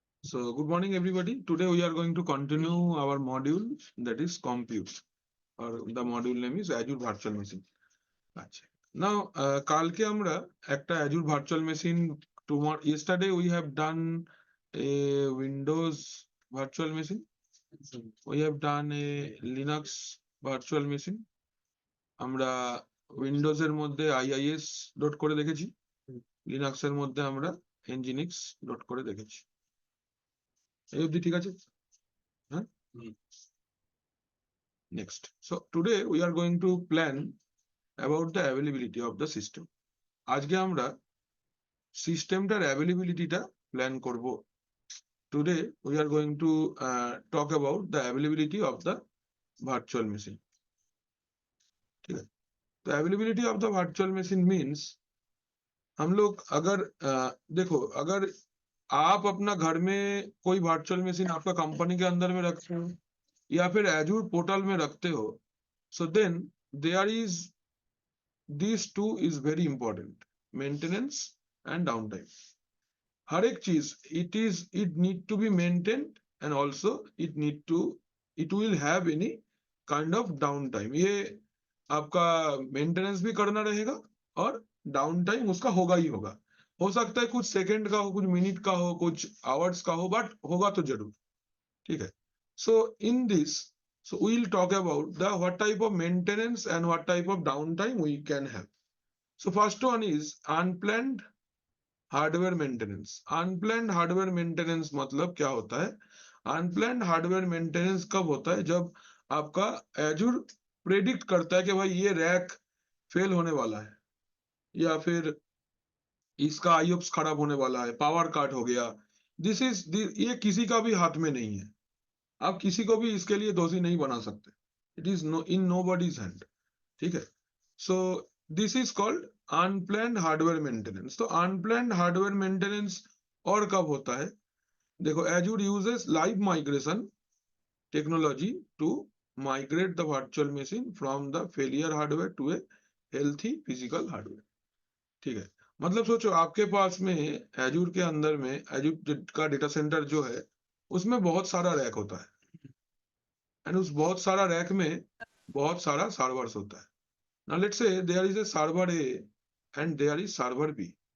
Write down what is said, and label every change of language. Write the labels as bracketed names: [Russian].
[English] So good morning everybody. Today we are going to continue our module, that is compute, or the module name is Azure Virtual Machine. আচ্ছা. Now [Bangla] কালকে আমরা একটা [English] Azure Virtual Machine, tomorrow yesterday we have done a Windows virtual machine. We have done a Linux virtual machine. [Bangla] আমরা Windows এর মধ্যে IIS dot করে দেখেছি, Linux এর মধ্যে আমরা nginx ডট করে দেখেছি। এই অবধি ঠিক আছে? [English] হ্যাঁ, next. So today we are going to plan about the availability of the system. [Bangla] আজকে আমরা সিস্টেমটার অ্যাভেলেবিলিটিটা প্ল্যান করব। [English] Today we are going to talk about the availability of the virtual machine. [Hindi] ठीक है, तो availability of the virtual machine means हम लोग अगर देखो, अगर आप अपना घर में कोई वर्चुअल मशीन आपका कंपनी के अंदर में रखते हो या फिर एजूर पोर्टल में रखते हो, [English] so then there is these two is very important, maintenance and downtime. [Hindi] हर एक चीज [English] it need to be maintained and also it will have any kind of downtime. [Hindi] ये आपका मेंटेनेंस भी करना रहेगा और डाउन टाइम उसका होगा ही होगा। हो सकता है कुछ सेकंड का हो, कुछ मिनट का हो, कुछ आवर्स का हो, बट होगा तो जरूर। ठीक है, [English] So in this so we will talk about the what type of maintenance and what type of downtime we can have. So first one is unplanned hardware maintenance. [Hindi] Unplanned hardware maintenance मतलब क्या होता है? Unplanned hardware maintenance कब होता है? जब आपका Azure predict करता है कि भाई ये रैक फेल होने वाला है, या फिर इसका आईओप्स खराब होने वाला है, पावर कट हो गया। ये किसी का भी हाथ में नहीं है, आप किसी को भी इसके लिए दोषी नहीं बना सकते। [English] It is in nobody's hand. [Hindi] ठीक है, [English] So this is called unplanned hardware maintenance. [Hindi] तो अनप्लैन्ड हार्डवेयर मेंटेनेंस और कब होता है? [English] देखो, Azure uses live migration technology to migrate the virtual machine from the failure hardware to a healthy physical hardware. [Hindi] ठीक है, मतलब सोचो आपके पास में एजूर के अंदर में एजूर का डेटा सेंटर जो है उसमें बहुत सारा रैक होता है, एंड उस बहुत सारा रैक में बहुत सारा सर्वर्स होता है। [English] Now let's say there is a server A and there is server B.